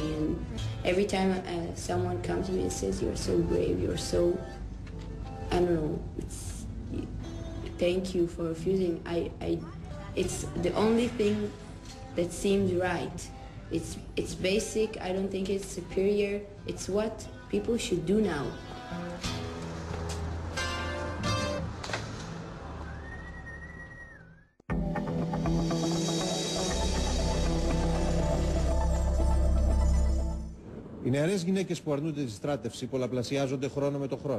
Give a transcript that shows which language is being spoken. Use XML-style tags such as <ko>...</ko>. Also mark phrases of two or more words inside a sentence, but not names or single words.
<en>And every time someone comes to me and says, "You're so brave, you're so," I don't know, it's thank you for refusing. It's the only thing that seems right. It's basic. I don't think it's superior. It's what people should do now.</en> <el>Οι νεαρές γυναίκες που αρνούνται τη στράτευση πολλαπλασιάζονται χρόνο με το χρόνο.</el>